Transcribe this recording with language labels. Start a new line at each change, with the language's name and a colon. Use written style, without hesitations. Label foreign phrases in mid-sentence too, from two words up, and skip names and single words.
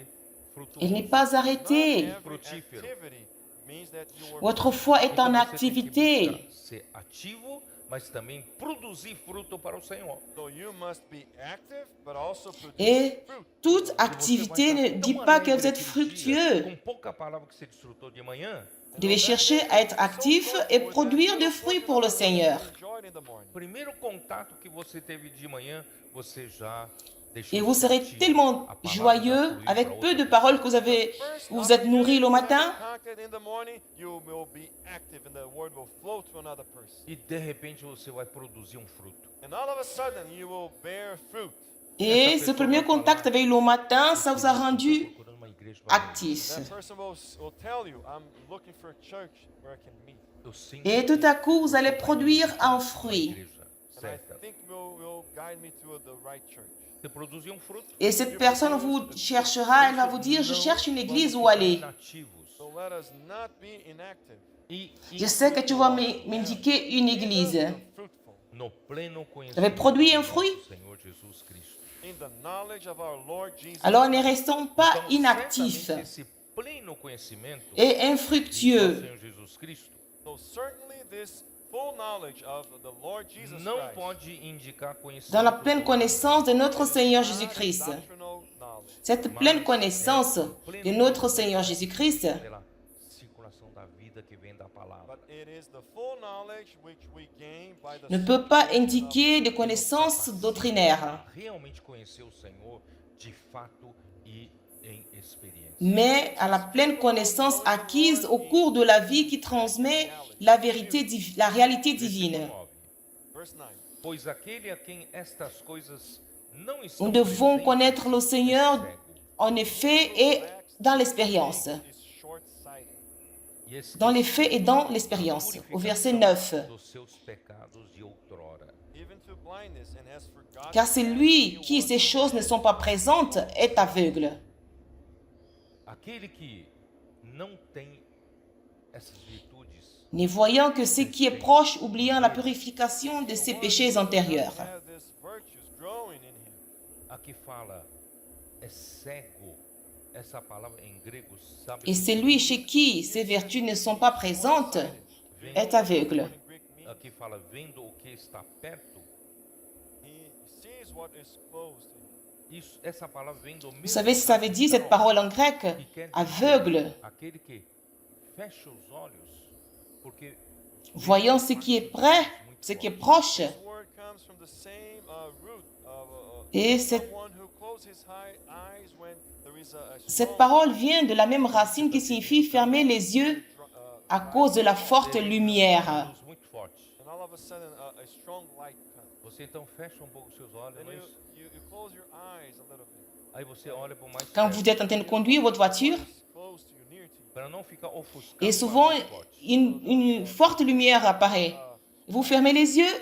French: Elle n'est
Portuguese: frutuoso.
French: pas
English: not
French: arrêtée.
English: every
Portuguese: Frutífero.
English: activity means that you are
French: Votre foi est en
Portuguese: Então você tem que
French: activité.
Portuguese: buscar ser ativo, mas também produzir fruto para o Senhor.
English: so you must be active but also produce
French: Et
English: fruit.
French: toute
Portuguese: E você vai
French: activité
Portuguese: estar
French: ne
Portuguese: tão
French: dit pas que
Portuguese: alegre
French: vous êtes
Portuguese: aquele dia,
French: fructueux.
Portuguese: com pouca palavra que você desfrutou de manhã,
French: Vous devez chercher à être actif et produire des fruits pour le Seigneur.
English: Enjoy it in the morning.
Portuguese: primeiro contato que você teve de manhã, você já deixou
French: Et vous serez
Portuguese: sentir
French: tellement
Portuguese: a palavra
French: joyeux
Portuguese: fluir
French: avec
Portuguese: para
French: peu de
Portuguese: outra
French: paroles que vous êtes nourris le matin.
English: Contact in the morning, you will be active and the word will flow to another person.
Portuguese: e de repente você vai produzir um fruto.
English: And all of a sudden you will bear fruit.
French: Et ce premier contact avec le matin, ça vous a rendu
Portuguese: Procurando uma igreja para
French: actif.
English: That person will tell you, I'm looking for a church where I can meet.
Portuguese: eu sinto
French: Et tout à coup, vous allez produire un fruit.
Portuguese: igreja
English: And
Portuguese: certa.
English: I think will guide me to the right church.
Portuguese: Você produzir um fruto.
French: Et cette personne vous cherchera, elle va vous dire, je cherche une église où aller.
Portuguese: Inativos.
English: So let us not be inactive.
French: Je sais que tu vas m'indiquer une église.
English: Be fruitful
Portuguese: No pleno
French: Vous avez produit un fruit?
Portuguese: do Senhor Jesus Cristo.
English: in the knowledge of our Lord Jesus.
French: Alors ne restons pas
Portuguese: Então,
French: inactifs
Portuguese: certamente, esse pleno conhecimento
French: et
Portuguese: do
French: infructueux.
Portuguese: Senhor Jesus Cristo
English: So certainly this full knowledge of the Lord Jesus
Portuguese: não
English: Christ.
Portuguese: pode indicar conhecimento
French: Dans la pleine connaissance de notre Seigneur
English: not
French: Jésus-Christ.
English: doctrinal knowledge.
French: Cette pleine connaissance de notre Seigneur Jésus-Christ
Portuguese: pela circulação da vida que vem da palavra.
English: But it is the full knowledge which we gain by the
French: ne peut pas
English: circulation of
French: indiquer des connaissances doctrinaires.
Portuguese: Realmente conhecer o Senhor de fato e em experiência.
French: mais à la pleine connaissance acquise au cours de la vie qui transmet la vérité, la réalité divine.
Portuguese: Versículo 9.
English: Verse 9.
Portuguese: Pois aquele a quem estas coisas não
French: Nous
Portuguese: estão
French: devons
Portuguese: presentes
French: connaître le Seigneur
Portuguese: é cego,
French: en effet et dans l'expérience.
English: Is short-sighted.
Portuguese: e esquece
French: Dans les faits et dans l'expérience. Au verset 9.
Portuguese: dos seus pecados de outrora.
English: Even to blindness, and has forgotten
French: Car celui qui, ces choses ne sont pas présentes, est aveugle.
Portuguese: Aquele que não tem essas virtudes,
French: Ne voyant que ce qui est proche, oubliant la purification de ses péchés antérieurs.
English: have these virtues growing in him.
Portuguese: aqui fala é cego. Essa palavra em grego, sabe?
French: Et celui chez qui ces vertus ne sont pas présentes est aveugle.
English: In Greek means
Portuguese: Aqui fala vendo o que está perto.
English: he sees what is close to him.
Portuguese: Isso, essa palavra vem do mesmo.
French: Vous savez ce que ça veut dire, cette parole en grec?
Portuguese: que quer dizer
French: Aveugle.
Portuguese: aquele que fecha os olhos, porque
French: Voyant ce qui est près, ce qui est proche.
English: This word comes from the same root of
French: Et cette
English: someone who closes his eyes when there is a
French: Cette
English: strong,
French: parole vient de la même racine qui signifie fermer les yeux à cause de la forte lumière.
Portuguese: luz muito forte.
English: and all of a sudden a strong light comes.
Portuguese: Você então fecha um pouco os seus olhos,
English: Then
Portuguese: não é
English: you,
Portuguese: isso?
English: you close your eyes a little bit.
Portuguese: Aí você olha para o mais
French: Quand
Portuguese: perto,
French: vous êtes en train de conduire votre voiture,
English: It's close to you, near to you.
Portuguese: para não ficar ofuscado.
French: et
Portuguese: com a
French: souvent
Portuguese: luz forte.
French: une forte lumière apparaît. Vous fermez les yeux